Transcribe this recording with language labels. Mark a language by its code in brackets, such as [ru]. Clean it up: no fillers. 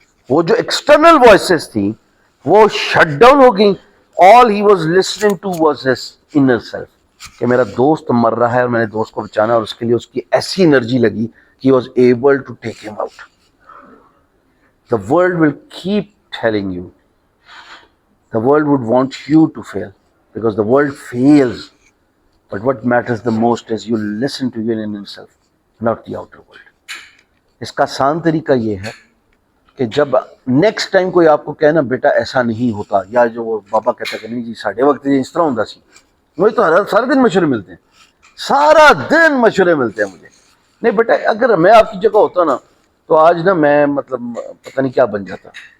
[ur] وہ جو external voices تھی وہ شٹ ڈاؤن ہو گئی. [en] all he was listening to was his inner self, [ur] کہ میرا دوست مر رہا ہے اور میں نے دوست کو بچانا, اور اس کے لیے اس کی ایسی انرجی لگی کہ [en] he was able to take him out. The world will keep telling you, the world would want you to fail because the world fails, but what matters the most is you listen to your inner self, not the outer world. [ur] اس کا آسان طریقہ یہ ہے کہ جب next time کوئی آپ کو کہے نا بیٹا ایسا نہیں ہوتا, یا جو وہ بابا کہتا ہے کہ نہیں جی ساڈے وقت اس طرح ہوتا سی, مجھے تو سارے دن مشورے ملتے ہیں, سارا دن مشورے ملتے ہیں مجھے. نہیں بیٹا, اگر میں آپ کی جگہ ہوتا نا تو آج نا میں مطلب پتہ نہیں کیا بن جاتا.